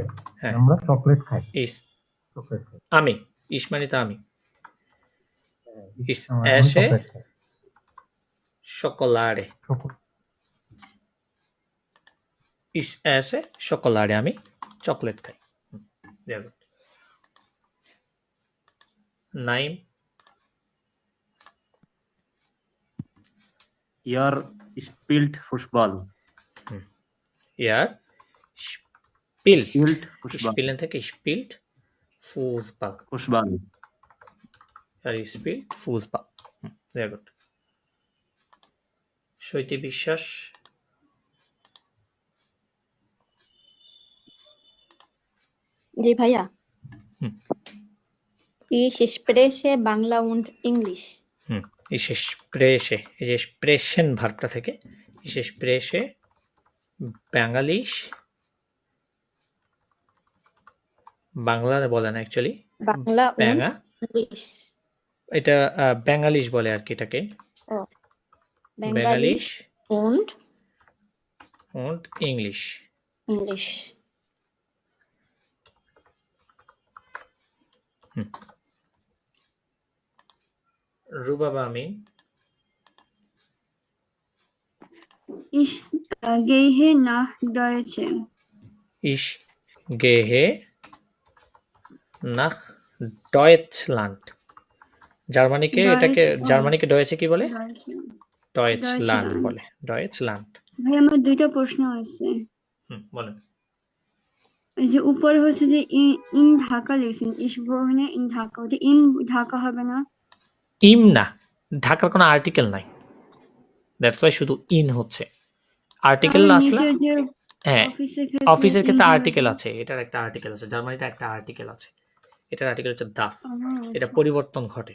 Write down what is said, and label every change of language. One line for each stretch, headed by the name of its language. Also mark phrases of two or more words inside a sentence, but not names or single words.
Bangla: হ্যাঁ আমরা চকলেট খাই।
German: ইস
Bangla: চকলেট খাই। আমি, ইস মানে তো আমি। ইস আমি
German: এসে
Bangla: চকলেট খাই।
German: chocolare, ich esse chocolare,
Bangla: আমি চকলেট খাই।
German: Sehr gut। নাইম, Ihr spielt Fußball. ihr spielt, Spielt Fußball. spielen থেকে spielt Fußball, Fußball. আর spielt Fußball। Sehr gut।
Bangla: শৈতী বিশ্বাস, জি ভাইয়া। হুম।
German: Ich spreche Bangla und English. ich spreche,
Bangla: এই যে sprechen ভার্বটা থেকে
German: ich spreche
Bangla: বাঙালিশ, বাংলা বলে না অ্যাকচুয়ালি,
German: Bangla und ব্যাঙা,
English: English.
Bangla: এটা বাঙালিশ বলে আর কি এটাকে, Oh. বাঙালিশ
German: und und English।
English: English.
Bangla: রুবাবা আমিন,
German: Ich gehe nach Deutschland. ich gehe nach Deutschland।
Bangla: জার্মানিকে এটাকে জার্মানিকে ডয়েছে কি বলে? ডয়েচল্যান্ড বলে, ডয়েচল্যান্ড। ভাই আমার দুইটা প্রশ্ন আছে। বলেন। এই যে উপর হচ্ছে যে ইন ঢাকা লিখছেন,
German: ich wohne in
Bangla: ঢাকা, ওটা ইন ঢাকা হবে না? ইম না, ঢাকার কোনো আর্টিকেল নাই,
English: that's why
Bangla: শুধু ইন হচ্ছে। আর্টিকেল আসলে হ্যাঁ অফিসের ক্ষেত্রে আর্টিকেল আছে, এটার একটা আর্টিকেল আছে, জার্মানিতে একটা আর্টিকেল আছে, এটার আর্টিকেল হচ্ছে দাস, এটা পরিবর্তন ঘটে।